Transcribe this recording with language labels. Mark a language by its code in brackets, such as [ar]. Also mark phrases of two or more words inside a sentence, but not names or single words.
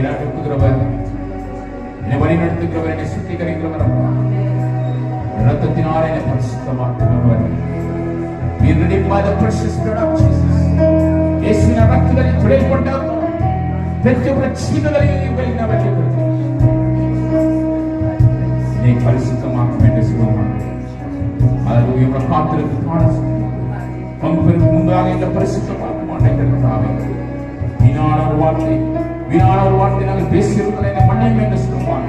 [ta] நடத்துகிறவர், என்னை வழி நடத்துகிறவர், என்னை சுத்திகரிக்கிறவர், இரத்தத்தினால் என்னை பரிசுத்தமாக்குகிறவர். [en] We are redeemed by the precious blood of Jesus. [kn] ಯೇಸುವಿನ ರಕ್ತದಲ್ಲಿ ತೊಳೆಯಲ್ಪಟ್ಟ ಪ್ರತಿಯೊಬ್ಬರ ಜೀವಿತದಲ್ಲಿ ಇವುಗಳಿಂದ ಬರಲಿದೆ. [ta] என்னை பரிசுத்தமாக்கும் என்று சொல்லுவாங்க. அல்லேலூயா. உம்முடைய காத்திருக்கு பங்குக்கு முன்பாக இந்த பரிசுத்தமாக்கும் ஆண்டவரே. வீணான ஒரு வார்த்தை நாங்கள் பேசியிருக்கிறோம், என்னை மன்னியும் என்று சொல்லுவாங்க.